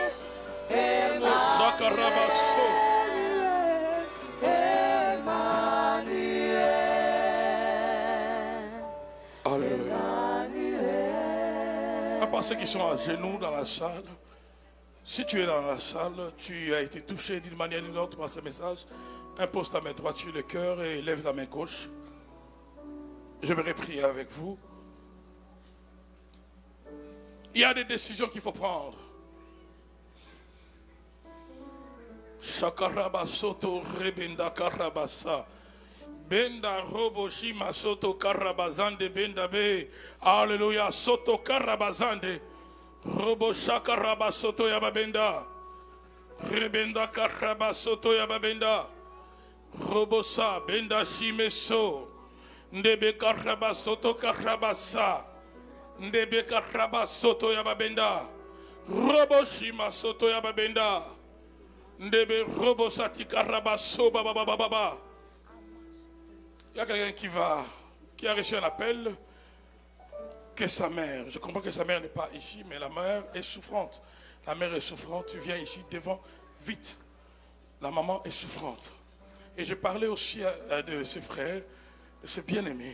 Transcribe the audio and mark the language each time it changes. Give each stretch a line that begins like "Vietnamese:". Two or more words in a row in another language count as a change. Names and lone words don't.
French: À part ceux qui sont à genoux dans la salle, si tu es dans la salle, tu as été touché d'une manière ou d'une autre par ce message, impose ta main droite sur le cœur et lève la main gauche. Je vais prier avec vous. Il y a des décisions qu'il faut prendre. Shakaraba soto rebenda karabasa. Benda robo shima soto karabazande benda be. Alléluia soto karabazande. Robo shakaraba soto yababenda. Rebenda karaba soto yababenda. Robo sa benda shimeso. Ndebe karaba soto karabasa. Ndebe karaba soto yababenda. Robo shima soto yababenda. Ndebe robo sati karaba so baba baba baba. Il y a quelqu'un qui a reçu un appel que sa mère, je comprends que sa mère n'est pas ici, mais la mère est souffrante. La mère est souffrante, tu viens ici devant, vite. La maman est souffrante. Et je parlais aussi de ses frères, de ses bien-aimés.